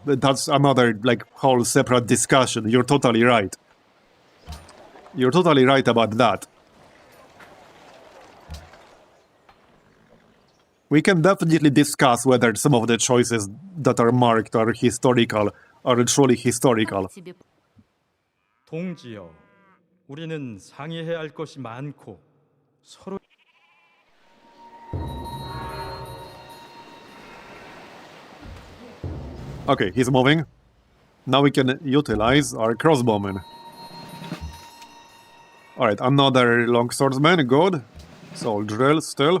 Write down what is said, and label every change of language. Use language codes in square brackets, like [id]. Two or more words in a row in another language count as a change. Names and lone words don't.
[en] That's another like whole separate discussion. You're totally right. You're totally right about that. We can definitely discuss whether some of the choices that are marked are historical, are truly historical. [ru] Как тебе [ko] 동지여. 우리는 상의해야 할 것이 많고 서로 [en] Okay, he's moving. Now we can utilize our crossbowmen. Alright, another longswordsman, good. So drill still.